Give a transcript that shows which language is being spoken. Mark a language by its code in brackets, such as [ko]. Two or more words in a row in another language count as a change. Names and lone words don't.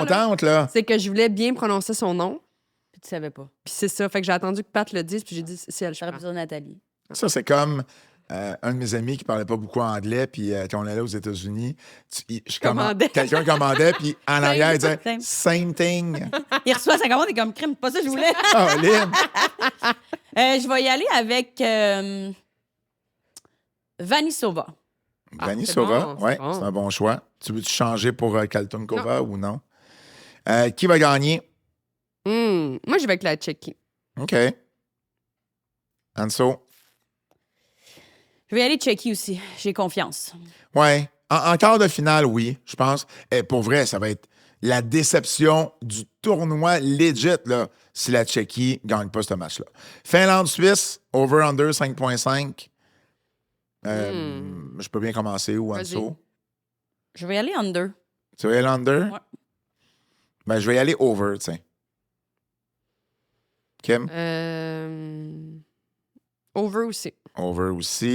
[fr] contente, là. C'est que je voulais bien prononcer son nom. Puis tu savais pas. Puis c'est ça. Fait que j'ai attendu que Pat le dise, puis j'ai dit, c'est elle, je J'aurais prends. besoin de Nathalie. Ça, c'est comme un de mes amis qui parlait pas beaucoup anglais, puis quand on allait aux États-Unis, quelqu'un commandait, puis en arrière, il disait « [en] same thing ». [fr] Il reçoit sa commande et comme crime, pas ça que je voulais. Oh, Lynn! Je vais y aller avec Vanissova. Vanissova, c'est oui, bon. c'est un bon choix. Tu veux-tu changer pour Kaltunkova ou non? Qui va gagner? Moi, je vais avec la Tchéquie. OK. Anso? Je vais y aller Tchéquie aussi. J'ai confiance. Ouais. En quart de finale, oui, je pense. Et pour vrai, ça va être la déception du tournoi legit, là, si la Tchéquie ne gagne pas ce match-là. Finlande-Suisse, [en] over-under 5.5. [fr] Je peux bien commencer ou Anso? Je vais y aller under. Tu veux y aller under? Ouais. Ben, je vais y aller over, tiens. Kim? Over aussi. Over aussi.